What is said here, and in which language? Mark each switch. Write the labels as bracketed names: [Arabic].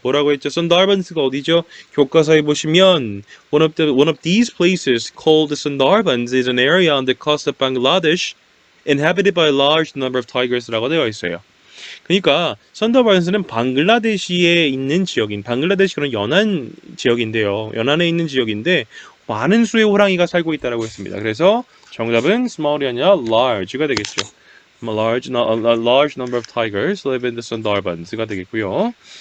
[Korean] 뭐라고 했죠? 선다르반스가 어디죠? 교과서에 보시면 [English] one of these places called the Sundarbans is an area on the coast of Bangladesh. inhabited by a large number of tigers라고 [Korean] 되어 있어요. 그러니까 선더반스는 방글라데시에 있는 지역인 방글라데시 그런 연안 지역인데요. 연안에 있는 지역인데 많은 수의 호랑이가 살고 있다라고 했습니다. 그래서 정답은 small이 아니라 large가 되겠죠. [English] A large number of tigers live in the Sundarbans가 되겠고요.